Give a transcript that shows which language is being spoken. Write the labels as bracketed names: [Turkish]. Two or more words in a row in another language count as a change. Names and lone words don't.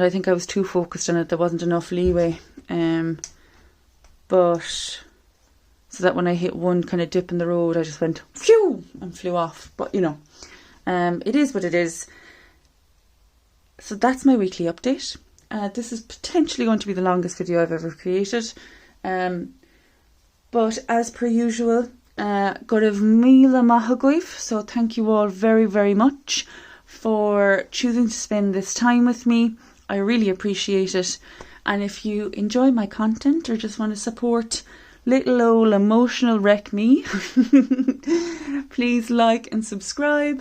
[English] I think I was too focused on it. There wasn't enough leeway. But so that when I hit one kind of dip in the road, I just went phew and flew off. But you know, it is what it is. So that's my weekly update. This is potentially going to be the longest video I've ever created. But as per usual, [Irish] Goibh míle maith agaibh. [English] So thank you all very, very much for choosing to spend this time with me. I really appreciate it. And if you enjoy my content or just want to support little old emotional wreck me, please like and subscribe.